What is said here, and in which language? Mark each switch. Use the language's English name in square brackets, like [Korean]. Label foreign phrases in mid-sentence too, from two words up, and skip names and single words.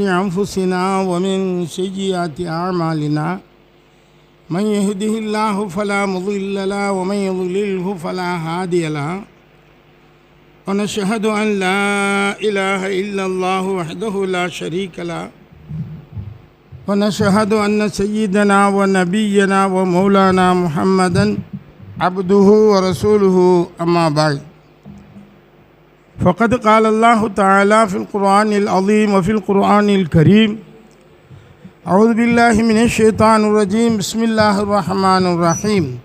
[Arabic] أنفسنا ومن سيئات أعمالنا من يهده الله فلا مضل له ومن يضلله فلا هادي له ونشهد أن لا إله إلا الله وحده لا شريك له ونشهد أن سيدنا ونبينا ومولانا محمدا عبده ورسوله أما بعد فقد قال الله تعالى في القرآن العظيم وفي القرآن الكريم أعوذ بالله من الشيطان الرجيم بسم الله الرحمن الرحيم